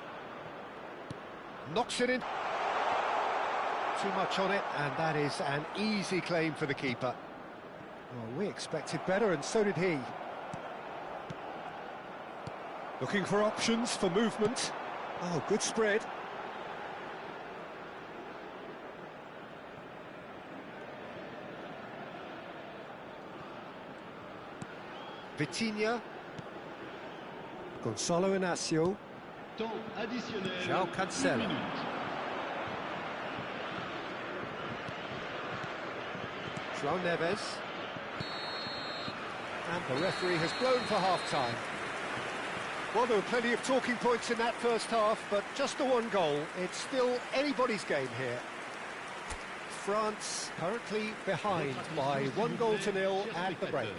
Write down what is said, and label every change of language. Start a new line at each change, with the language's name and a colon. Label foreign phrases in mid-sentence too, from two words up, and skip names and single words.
English: Knocks it in. Not too much on it, and that is an easy claim for the keeper. Well, we expected better, and so did he. Looking for options for movement. Oh, good spread. Vitinha. Gonzalo Inacio.
French: Temps additionnel.
English: João Cancelo. 1 minute. João Neves. And the referee has blown for half-time. Well, there were plenty of talking points in that first half, but just the one goal. It's still anybody's game here. France currently behind by 1-0 at the break.